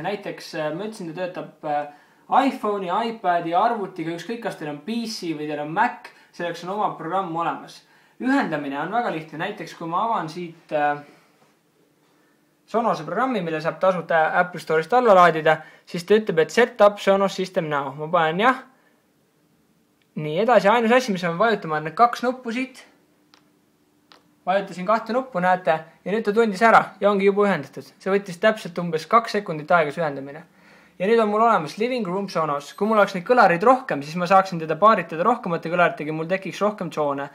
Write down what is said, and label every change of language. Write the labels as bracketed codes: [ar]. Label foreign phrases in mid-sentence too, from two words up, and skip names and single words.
[et] Näiteks ma ütlesin, ta töötab iPhone'i, iPadi, arvutiga, ükskõik kas teil on PC või teil on Mac, selleks on oma programm olemas. Ühendamine on väga lihtne. Näiteks kui ma avan siit Sonose programmi, mille saab tasuta Apple Store'ist alla laadida, siis ta ütleb, et [en] set up Sonos system now. [et] Ma panen jah. Nii, edasi ainus asi, mis on vajutama, on need 2 nuppu siit. Vajutasin 2 nuppu, näete, ja nüüd ta tundis ära ja ongi juba ühendatud. See võttis täpselt umbes 2 sekundit aega see ühendamine. Ja nüüd on mul olemas [en] Living Room Sonos. [et] Kui mul oleks neid kõlarid rohkem, siis ma saaksin teda paaritada rohkemate kõlaritega, mul tekiks rohkem tsoone.